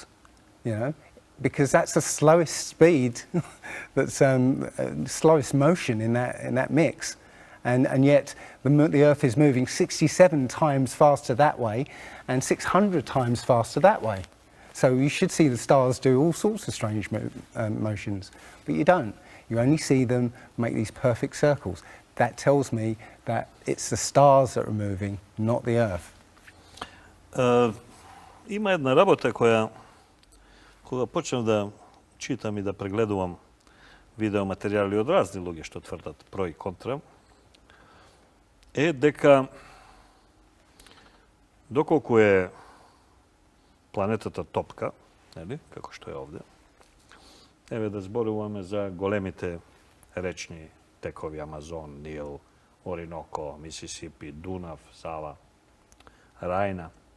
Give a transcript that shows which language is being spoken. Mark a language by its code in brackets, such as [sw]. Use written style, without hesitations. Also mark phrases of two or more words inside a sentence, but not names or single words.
[en] You know, because that's the slowest speed, that's slowest motion in that mix, and yet the Earth is moving 67 times faster that way, and 600 times faster that way. So you should see the stars do all sorts of strange motions, but you don't. You only see them make these perfect circles. That tells me that it's the stars that are moving, not the Earth. [mk] Има една работа кога почнав да читам и да прегледувам видеоматеријали од разни луѓе што тврдат про и контра, е дека доколку е планетата топка, нели, како што е овде, еве да зборуваме за големите речни текови Амазон, Нил, Ориноко, Мисисипи, Дунав, Сава, Рајна.